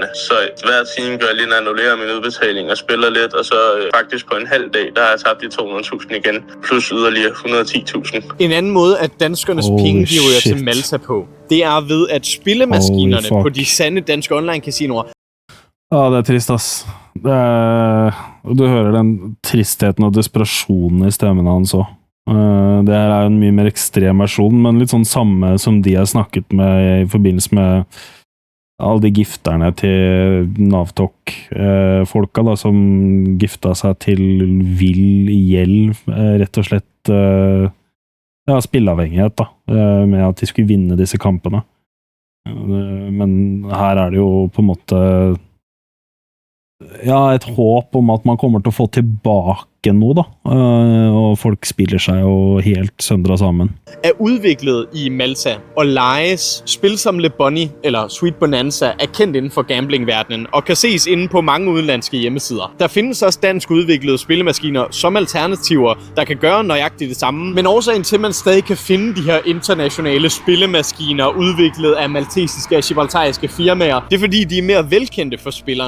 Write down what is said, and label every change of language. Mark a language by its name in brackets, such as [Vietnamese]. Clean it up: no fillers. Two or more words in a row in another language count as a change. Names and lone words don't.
[Danish] Så hver time gør jeg lige at annullere min udbetaling og spiller lidt, og så faktisk på en halv dag, der har jeg tabt de 200.000 igen, plus yderligere 110.000. En anden måde, at danskernes penge de ryger til Malta på, det er ved, at spillemaskinerne på de sande danske online-casinoer. [Norwegian] Det er trist, ass. Du hører den tristheten og desperasjonen i stemmen hans også. Det her er en mye mer ekstrem versjon, men litt sånn samme som de har snakket med i forbindelse med alle de gifterne til Navtok-folka da, som gifta seg til vill gjeld, rett og slett spilleavhengighet da, med at de skulle vinne disse kampene. Men her er det jo på en måte et håp om at man kommer til å få tilbake noe da, og folk spiller seg jo helt søndra sammen. [Danish] Er udviklet i Malta og lejes. Spil som Le Bunny eller Sweet Bonanza er kendt inden for gamblingverdenen og kan ses inde på mange udenlandske hjemmesider. Der findes også dansk udviklede spillemaskiner som alternativer, der kan gøre nøjagtigt det samme. Men årsagen til, at man stadig kan finde de her internationale spillemaskiner udviklet af maltesiske og gibraltariske firmaer, det er fordi, de er mere velkendte for spillerne.